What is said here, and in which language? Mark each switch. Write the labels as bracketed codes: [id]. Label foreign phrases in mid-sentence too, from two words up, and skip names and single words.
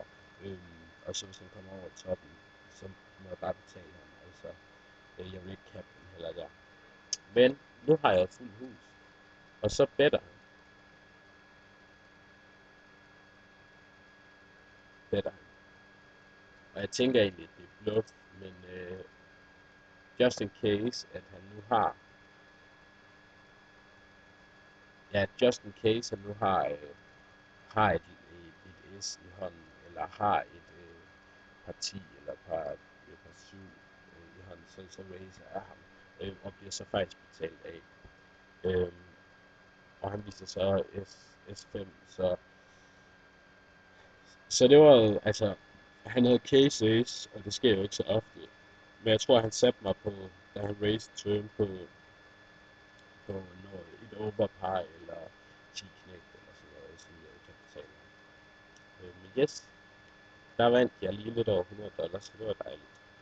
[da] Og så hvis han kommer over toppen, så må jeg bare betale ham. Altså, jeg vil ikke kappe den heller der. Men nu har jeg et fuldt hus, og så better han. Og jeg tænker egentlig, at det er bluff, men [en] just in case, [da] at han nu har, har et S i hånden, eller har et par 10 eller et par 7 i hånden, så raiser jeg ham, og bliver så faktisk betalt af. Og han viser så S5, så det var, altså, han havde [en] case ace, [da] og det sker jo ikke så ofte. Men jeg tror, han satte mig på, da han raised turn på noget, et overpar eller 10 knægt eller sådan noget, som jeg kan betale. Men yes, der vandt jeg lige lidt over $100, så det var dejligt.